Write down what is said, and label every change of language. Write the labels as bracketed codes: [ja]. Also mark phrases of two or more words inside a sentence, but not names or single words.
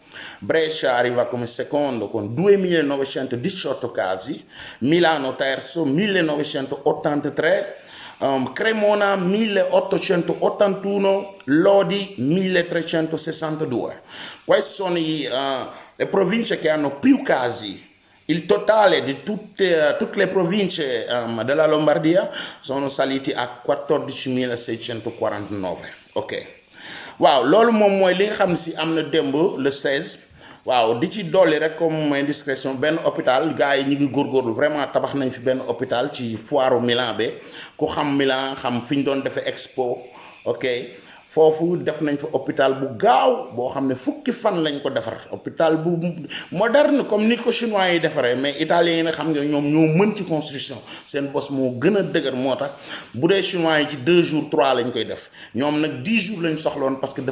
[it] Brescia arriva come secondo con 2.918 casi, Milano terzo 1.983, Cremona 1.881, Lodi 1.362. Queste sono le province che hanno più casi. Il totale di tutte le province della Lombardia sono saliti a 14.649. Ok. [wo] waaw loolu moom mooy li nga xam ne si am na démb le 16 waaw di ci dolli rek [fr] comme indiscrétion [wo] benn hôpital gars yi ñu ngi góorgóorlu vraiment tabax nañ fi benn hôpital ci foiru Milan be ku xam Milan xam fi ñu doon defee expo ok foofu def nañ fa hôpital bu gaaw boo xam ne fukki fan lañ ko defar hôpital bu moderne comme ni ko chinois yi defaree mais italiens yi nag xam nga ñoom ñoo mën ci construction seen bos moo gën a dëgër moo tax bu dee chinois yi ci 2 jours 3 lañ koy def ñoom nag 10 jours lañ soxloon [fr] parce que